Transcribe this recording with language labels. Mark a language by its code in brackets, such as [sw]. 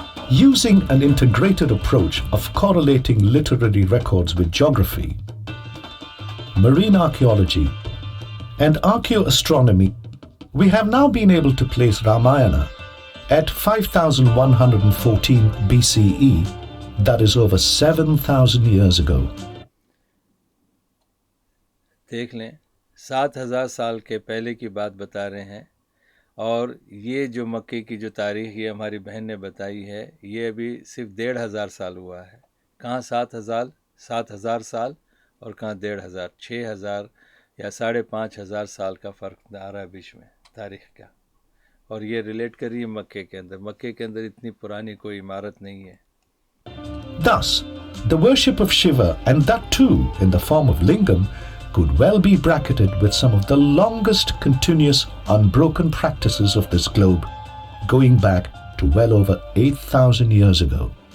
[en] Using an integrated approach of correlating literary records with geography, marine archaeology, and archaeoastronomy, we have now been able to place Ramayana at 5114 BCE, that is over 7,000 years ago. [hi] देख लें, 7,000 साल के पहले की बात बता रहे हैं, और ये जो मक्के की जो तारीख़ ये हमारी बहन ने बताई है, ये अभी सिर्फ 1,500 साल हुआ है। कहाँ 7,000 साल और कहाँ 1,500, 6,000 या 5,500 साल का फ़र्क आ रहा है बीच में तारीख़ का। और ये रिलेट करिए मक्के के अंदर। मक्के के अंदर इतनी पुरानी कोई इमारत नहीं है। [en] Thus, the worship of Shiva, and that too in the form of lingam, could well be bracketed with some of the longest continuous unbroken practices of this globe, going back to well over 8,000 years ago.